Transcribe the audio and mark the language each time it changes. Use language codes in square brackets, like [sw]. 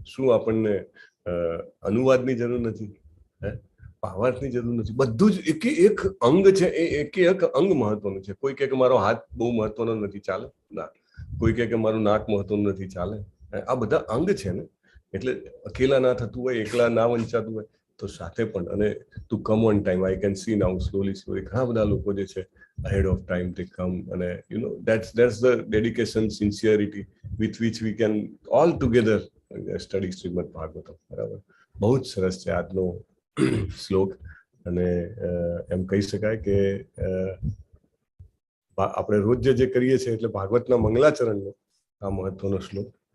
[gu] શું આપણને અનુવાદની જરૂર નથી? ભાવાર્થની જરૂર નથી? બધું જ એક અંગ છે. એ એક અંગ મહત્વનું છે. કોઈ કહે કે મારો હાથ બહુ મહત્વનો નથી, ચાલે ના. કોઈ કહે કે મારું નાક મહત્વનું નથી, ચાલે. આ બધા અંગ છે ને. એટલે અકેલા ના થતું હોય, એકલા ના વંચાતું હોય તો સાથે પણ. [en] અને to come on time, I can see now slowly [gu] ઘણા બધા લોકો જે છે [en] ahead of time they come, and that's the dedication, sincerity with which we can all together study Srimad Bhagavatam. [gu] બરાબર, બહુ જ સરસ છે આજનો શ્લોક. અને એમ કહી શકાય કે આપણે રોજ જે કરીએ છીએ એટલે ભાગવતના મંગલાચરણનો આ મહત્વનો શ્લોક.